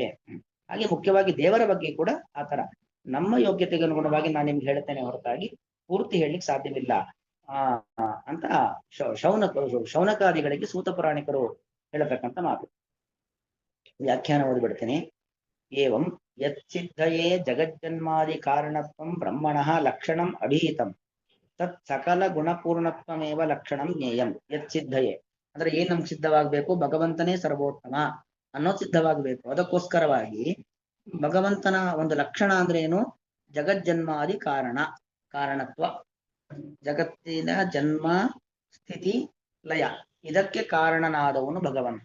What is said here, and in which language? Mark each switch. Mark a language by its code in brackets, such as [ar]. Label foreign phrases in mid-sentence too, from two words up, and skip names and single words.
[kn] ಹಾಗೆ ಮುಖ್ಯವಾಗಿ ದೇವರ ಬಗ್ಗೆ ಕೂಡ ಆತರ ನಮ್ಮ ಯೋಗ್ಯತೆಗೆ ಅನುಗುಣವಾಗಿ ನಾನು ನಿಮ್ಗೆ ಹೇಳ್ತೇನೆ ಹೊರತಾಗಿ ಪೂರ್ತಿ ಹೇಳಲಿಕ್ಕೆ ಸಾಧ್ಯವಿಲ್ಲ ಅಂತ ಶೌನಕಾದಿಗಳಿಗೆ ಸೂತ ಪುರಾಣಿಕರು ಹೇಳತಕ್ಕಂಥ ಮಾತು. ವ್ಯಾಖ್ಯಾನ ಓದಿಬಿಡ್ತೇನೆ. [sa] ಏವಂ ಯತ್ಸಿದ್ಧಯೇ ಜಗಜ್ಜನ್ಮಾದಿ ಕಾರಣತ್ವಂ ಬ್ರಹ್ಮಣಃ ಲಕ್ಷಣಂ ಅಭಿಹಿತಂ ತತ್ ಸಕಲ ಗುಣಪೂರ್ಣತ್ವಮೇವ ಲಕ್ಷಣಂ ಜ್ಞೇಯಂ. [kn] ಯತ್ಸಿದ್ಧಯೇ ಅಂದ್ರೆ ಏನ್ ನಮ್ಗೆ ಸಿದ್ಧವಾಗಬೇಕು? ಭಗವಂತನೇ ಸರ್ವೋತ್ತಮ ಅನ್ನೋದು ಸಿದ್ಧವಾಗಬೇಕು. ಅದಕ್ಕೋಸ್ಕರವಾಗಿ ಭಗವಂತನ ಒಂದು ಲಕ್ಷಣ ಅಂದ್ರೆ ಏನು? [sa] ಜಗಜ್ಜನ್ಮಾದಿ ಕಾರಣತ್ವ, [kn] ಜಗತ್ತಿನ ಜನ್ಮ ಸ್ಥಿತಿ ಲಯ ಇದಕ್ಕೆ ಕಾರಣನಾದವನು ಭಗವಂತ.